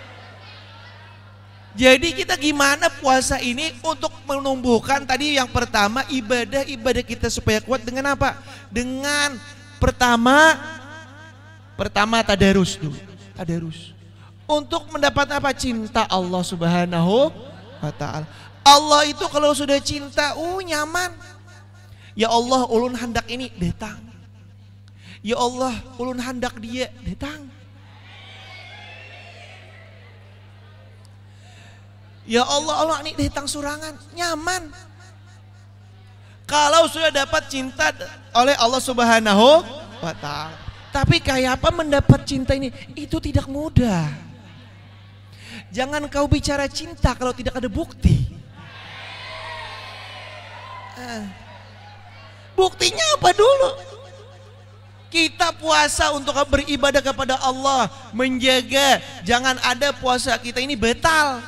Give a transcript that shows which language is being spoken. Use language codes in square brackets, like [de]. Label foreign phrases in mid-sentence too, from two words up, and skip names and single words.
[id] Jadi kita gimana puasa ini untuk menumbuhkan tadi yang pertama ibadah kita supaya kuat dengan apa? Dengan pertama tadarus dulu. Tadarus. Untuk mendapat apa? Cinta [ar] الله سبحانه وتعالى. [id] Allah itu kalau sudah cinta, nyaman. Ya Allah, ulun hendak ini datang. Ya Allah, ulun hendak dia datang. Ya Allah ini datang surangan, nyaman. Kalau sudah dapat cinta oleh [ar] الله سبحانه وتعالى. [id] Tapi kayak apa mendapat cinta ini? Itu tidak mudah. Jangan kau bicara cinta kalau tidak ada bukti. Buktinya apa dulu? Kita puasa untuk beribadah kepada Allah, menjaga jangan ada puasa kita ini batal.